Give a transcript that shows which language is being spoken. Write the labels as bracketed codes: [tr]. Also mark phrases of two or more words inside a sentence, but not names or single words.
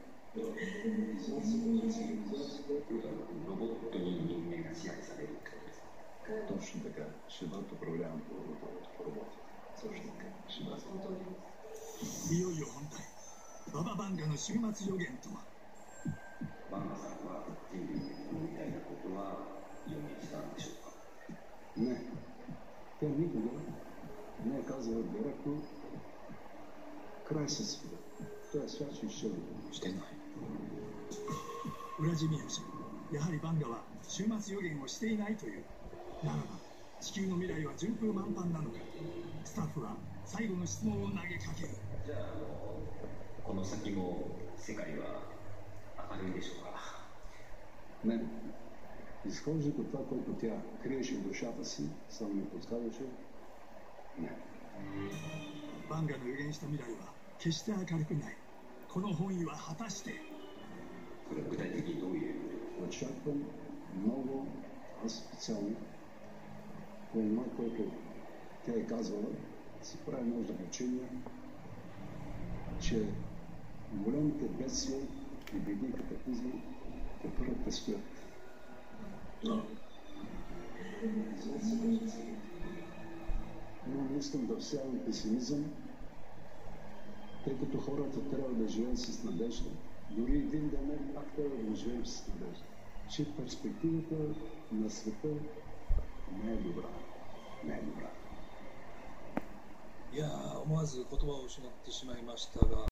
[ja] Робот に人間が支配されるってことですか。 [bg] Точно така. Ще бъдат управлявани по роботите. Точно така. Ще бъдат. [ja] いよいよ本題。バババンガの終末予言とは。バンガさんは人類みたいなことは予言したんでしょうか。 [bg] Не. Тя никога не е казала директно край със света. Той свят ще изчезне. [ja] Ще ない。ウラジミール氏、やはりバンガは終末予言をしていないという。ならば地球の未来は順風満帆なのか。スタッフは最後の質問を投げかける。じゃあこの先も世界は明るいでしょうか。 [bg] Не. Изхождайки от това, което тя криеше в душата си, само ми подсказваше. Не. [ja] バンガの予言した未来は決して明るくない。この本意は果たして。それは具体的にどういう。 [bg] Очаквам много, аз специално, по това, което тя е казвала, си прави много заключение, че големите бедствия и беди и катаклизми тепърва предстоят. Но не искам да всявам песимизъм, тъй като хората трябва да живеят с надежда. Дори един ден пак трябва да живеем с надежда, че перспективата на света не е добра. Не е добра. [ja] いや思わず言葉を失ってしまいましたが、